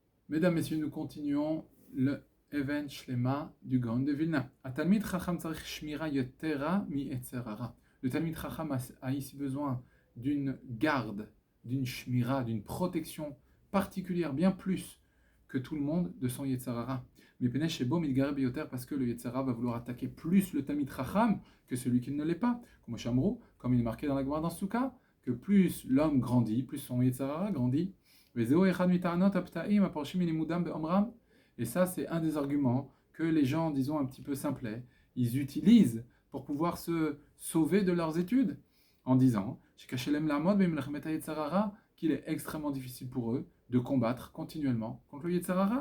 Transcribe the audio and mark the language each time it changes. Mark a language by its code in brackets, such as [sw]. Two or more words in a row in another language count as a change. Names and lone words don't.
[fr] Mesdames, Messieurs, nous continuons le Even Shlema du Gaon de Vilna. [he] תלמיד חכם צריך שמירה יתירה מיצר הרע. [fr] Le [he] תלמיד חכם [fr] a ici besoin d'une garde, d'une shmira, d'une protection particulière, bien plus que tout le monde de son [he] יצר הרע. Mais מפני שבו מתגרה ביותר, [fr] parce que le [he] יצר הרע [fr] va vouloir attaquer plus le [he] תלמיד חכם [fr] que celui qui ne l'est pas. Comme il est marqué dans la Gemara dans Souka, que plus l'homme grandit, plus son [he] יצר הרע [fr] grandit. Et ça, c'est un des arguments que les gens, disons un petit peu simplets, ils utilisent pour pouvoir se sauver de leurs études, en disant qu'il est extrêmement difficile pour eux de combattre continuellement contre le [he] יצר הרע.